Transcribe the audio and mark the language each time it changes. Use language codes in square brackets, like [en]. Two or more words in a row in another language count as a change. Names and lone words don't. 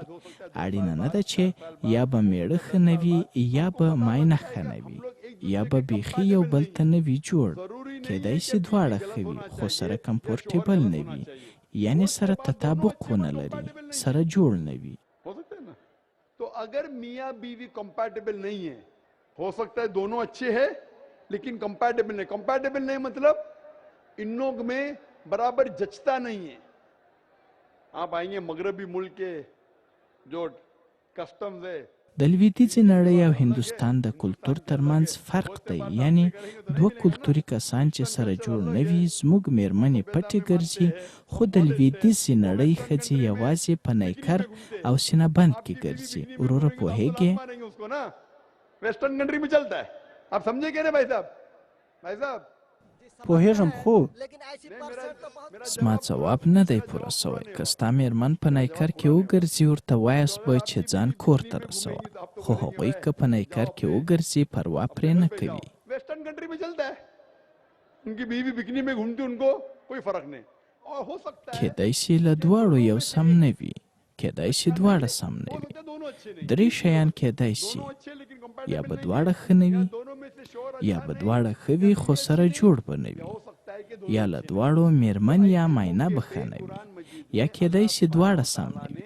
[ps] اړینه نه ده چې یا به میړه ښه نه وي یا به ماینه ښه نه وي یا به بیخي یو بل ته نه وي جوړ. کیدای سي دواړه ښه وي خو سره کمفورټیبل نه وي، یعنی سره تطابق ونه لري، سره جوړ نه وي. [hi] तो अगर मियाँ बीवी कंपैटिबल नहीं है, हो सकता है दोनों अच्छे हैं लेकिन कंपैटिबल नहीं. कंपैटिबल नहीं मतलब इन लोग में बराबर जचता नहीं है. आप आएंगे मगरबी मुल्क के जो कस्टम्स है, [ps] د لویدیځې نړۍ او هندوستان د کلتور ترمنځ فرق دی، یعنی 2 کلتوري کسان چې سره جوړ نه وي زموږ میرمنې پټې ګرځي، خو د لویدیځې نړۍ ښځې یوازې په نیکر او سینه بند کې ګرځي. وروره پوهیږې؟ [en] western country [hi] में चलता है. आप समझे क्या भाई साहब? भाई साहब [ps] پوهیږم خو زما ځواب نه دی پوره سوی. که ستا میرمن په نیکر کې وګرځي ورته وایاست به چې ځان کور ته رسوه، خو هغوی که په نیکر کې وګرځي پروا پرې نه کوي. [en] western country [hi] में चलता है, उनकी बीवी बिकनी में घूमती, उनको कोई फर्क नहीं. और हो सकता है [ps] کیدای سي له دواړو یو سم نه وي، کیدای سي دواړه سم نه وي. 3 شیان کیدای سي، یا به دواړه ښه نه وي یا به دواړه ښه وي خو سره جوړ به نه وي، یا له دواړو میرمن یا ماینه به ښه نه وي، یا کیدای سي دواړه سم نه وي.